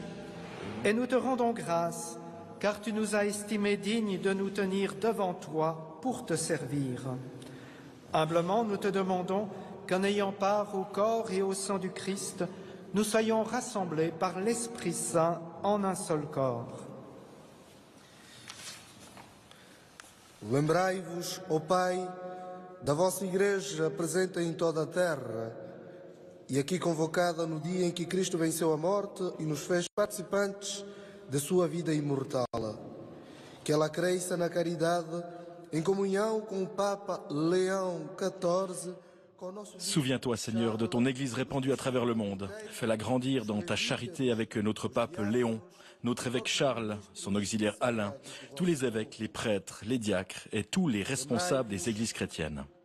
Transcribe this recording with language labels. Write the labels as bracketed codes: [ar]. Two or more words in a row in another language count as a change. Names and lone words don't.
[fr] Et nous te rendons grâce, car tu nous as estimés dignes de nous tenir devant toi pour te servir. Humblement, nous te demandons qu'en ayant part au corps et au sang du Christ, nous soyons rassemblés par l'Esprit Saint en un seul corps. [pt] Lembrai-vos, ó Pai, da vossa Igreja presente em toda a terra e aqui convocada no dia em que Cristo venceu a morte e nos fez participantes de sua vida imortal. Que ela cresça na caridade, em comunhão com o Papa Léon XIV. [fr] Souviens-toi, Seigneur, de ton Église répandue à travers le monde. Fais-la grandir dans ta charité avec notre pape Léon, notre évêque Charles, son auxiliaire Alain, tous les évêques, les prêtres, les diacres et tous les responsables des églises chrétiennes.